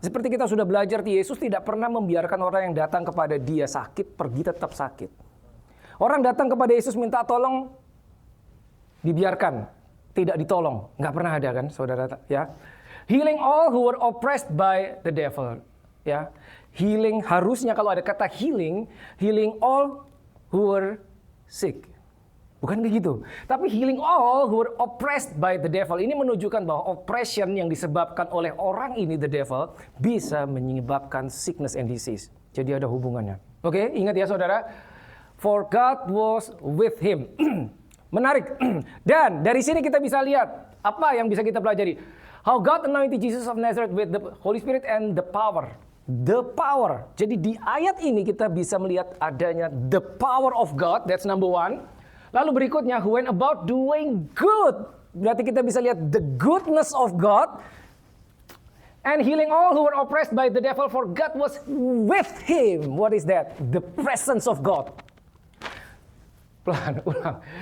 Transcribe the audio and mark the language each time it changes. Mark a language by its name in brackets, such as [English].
[Indonesian] Seperti kita sudah belajar, Yesus tidak pernah membiarkan orang yang datang kepada dia sakit, pergi tetap sakit. Orang datang kepada Yesus minta tolong, dibiarkan, tidak ditolong. Nggak pernah ada kan, saudara? Ya. [English] Healing all who were oppressed by the devil. Ya. [Indonesian] Healing, harusnya kalau ada kata [English] healing all who were sick. [Indonesian] Bukan begitu. [English] Tapi healing all who were oppressed by the devil. [Indonesian] Ini menunjukkan bahwa oppression yang disebabkan oleh orang ini, [English] the devil, [Indonesian] bisa menyebabkan [English] sickness and disease. [Indonesian] Jadi ada hubungannya. Oke, ingat ya saudara. [English] For God was with him. [Indonesian] Menarik. Dan dari sini kita bisa lihat apa yang bisa kita pelajari. [English] How God anointed Jesus of Nazareth with the Holy Spirit and the power. The power. [Indonesian] Jadi di ayat ini kita bisa melihat adanya [English] the power of God. That's number one. [Indonesian] Lalu berikutnya, [English] who went about doing good. [Indonesian] Berarti kita bisa lihat [English] the goodness of God. And healing all who were oppressed by the devil, for God was with him. What is that? The presence of God. [Indonesian] Pelan, ulang.